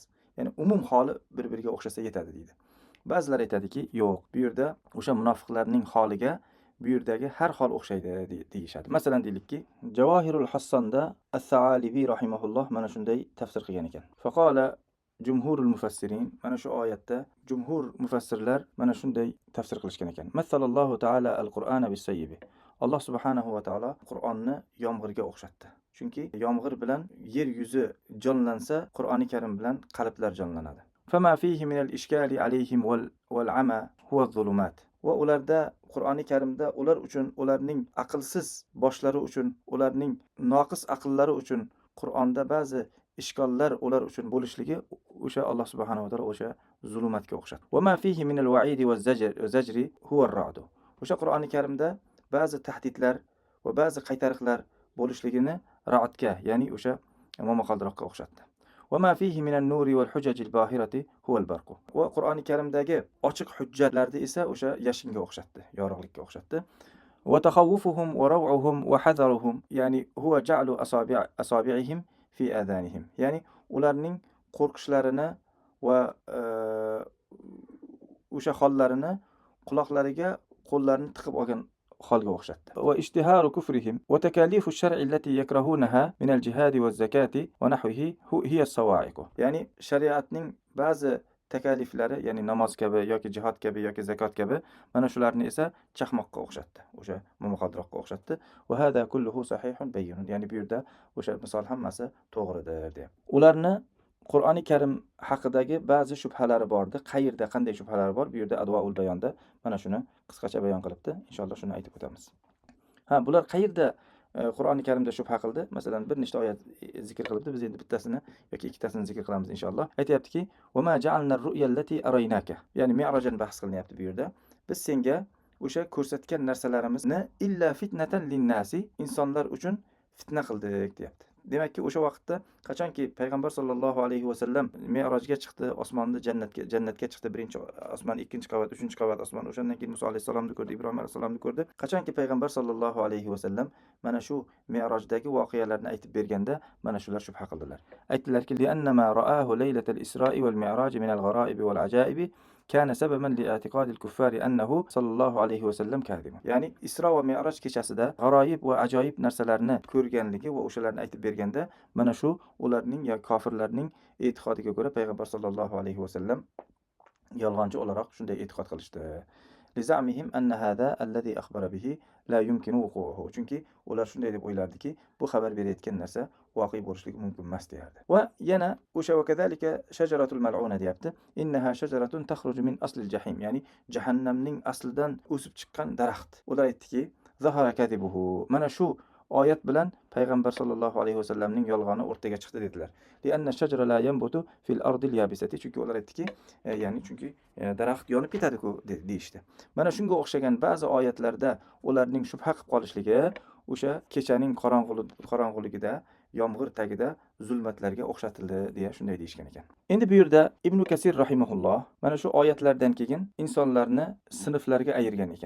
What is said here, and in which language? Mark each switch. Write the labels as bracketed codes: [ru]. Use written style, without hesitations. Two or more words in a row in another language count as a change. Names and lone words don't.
[uz] Ya'ni umum holi bir-biriga o'xshasa yetadi deydi. Ba'zilar aytadiki, yo'q, bu yerda o'sha munofiqlarning holiga bu yerdagi har hol o'xshaydi deyishadi. Masalan deylikki, Javohirul Hassonda As-Sa'alibi rahimahulloh mana shunday tafsir qilgan ekan. [ar] فقال جمهور المفسرين, [uz] mana shu oyatda jumhur mufassirlar mana shunday tafsir qilishgan ekan. [ar] مثل الله تعالى القرآن بالصيب. [uz] Alloh [ar] سبحانه وتعالى [uz] Qur'onni yomg'irga o'xshatdi. Chunki yomg'ir bilan yer yuzi jonlansa, Qur'oni Karim bilan qalblar jonlanadi. [ar] فما فيه من الإشكال عليهم والعمى هو الظلمات. [uz] Va ularda Qur'oni Karimda ular uchun, ularning aqlsiz boshlari uchun, ularning noqis aqllari uchun Qur'onda ba'zi ishkollar ular uchun bo'lishligi o'sha Alloh [ar] سبحانه وتعالى [uz] o'sha zulumatga o'xshatdi. [ar] وما فيه من الوعيد والزجر هو الرعد. [uz] O'sha Qur'oni Karimda ba'zi tahdidlar va ba'zi qaytariqlar bo'lishligini ra'dga, ya'ni o'sha momaqaldiroqqa o'xshatdi. [ar] وما فيه من النور والحجج الباهرة هو البرق. [uz] Va Qur'oni Karimdagi ochiq hujjatlarni esa o'sha yashinga o'xshatdi, yorug'likka o'xshatdi. [ar] وتخوفهم وروعهم وحذرهم يعني هو جعل أصابعهم في آذانهم يعني [uz] ularning qo'rqishlarini va o'sha hollarini quloqlariga qo'llarini tiqib olgan holga o'xshatdi. [ar] واشتهار كفرهم وتكاليف الشرع التي يكرهونها من الجهاد والزكاة ونحوه هي الصواعق. [uz] Ya'ni shariatning ba'zi takaliflari, ya'ni namoz kabi yoki jihad kabi yoki zakot kabi mana shularni esa chaqmoqqa o'xshatdi, o'sha momaqaldiroqqa o'xshatdi. [ar] وهذا كله صحيح بين. [uz] Ya'ni bu yerda o'sha misol hammasi to'g'ridir deb. Ularni Qur'oni Karim haqidagi ba'zi shubhalari bordi. Qayerda qanday shubhalari bor? Bu yerda Advoul Bayonda mana shuni qisqacha bayon qilibdi. Inshaalloh shuni aytib o'tamiz. Bular qayerda Qur'oni Karimda shubha qildi? Masalan, bir nechta oyat zikr qilibdi. Biz endi bittasini yoki ikkitasini zikr qilamiz inshaalloh. [ar] Aytayaptiki: "وما جعلنا الرؤيا التي أريناك." [uz] Ya'ni Mi'rojdan bahs qilinyapti bu yerda. Biz senga o'sha ko'rsatgan narsalarimizni [ar] إلا فتنة للناس, [uz] insonlar uchun fitna qildik, deyapti. Demakki, o'sha vaqtda qachonki payg'ambar [ar] صلى الله عليه وسلم [uz] Mi'rojga chiqdi, osmonni jannatga chiqdi, birinchi osmon, ikkinchi qavat, uchinchi qavat osmon, o'shandan keyin Muso alayhisalomni ko'rdi, Ibrohim alayhisalomni ko'rdi. Qachonki payg'ambar [ar] صلى الله عليه وسلم [uz] mana shu Mi'rojdagi voqealarni aytib berganda, mana shular shubha qildilar. [ar] Aytdilarki: "لأن ما رآه ليلة الإسراء والمعراج من الغرائب والعجائب كان سببا لاعتقاد الكفار أنه صلى الله عليه وسلم كاذب." [uz] Ya'ni Isro va Mi'roj kechasida g'aroyib va ajoyib narsalarni ko'rganligi va o'shalarni aytib berganda, mana shu ularning yoki kofirlarning e'tiqodiga ko'ra payg'ambar [ar] صلى الله عليه وسلم [uz] yolg'onchi o'laroq shunday e'tiqod qilishdi. [ar] لزعمهم أن هذا الذي أخبر به لا يمكن وقوعه. [uz] Chunki ular shunday deb o'ylardiki, bu xabar berayotgan narsa voqea bo'lishligi mumkin emas deyardi. Va yana o'sha va [ar] كذلك الشجرة الملعونة [uz] deyapti. [ar] إنها شجرة تخرج من أصل الجحيم. [uz] Ya'ni jahannamning aslidan o'sib chiqqan daraxt. Ular aytdiki, [ar] ظهر كذبه. [uz] Mana shu oyat bilan payg'ambar [ar] صلى الله عليه [uz] vasallamning yolg'oni o'rtaga chiqdi dedilar. [ar] لأن الشجرة لا تنبت في الأرض اليابسة. [uz] Chunki ular aytdiki, ya'ni chunki daraxt yonib ketadi-ku deyishdi. Mana shunga o'xshagan ba'zi oyatlarda ularning shubha qilib qolishligi o'sha kechaning qorong'uligida, yomg'ir tagida zulmatlarga o'xshatildi deya shunday deyishgan ekan. Endi bu yerda Ibn Kasir rahimahulloh mana shu oyatlardan keyin insonlarni sinflarga ayirgan ekan.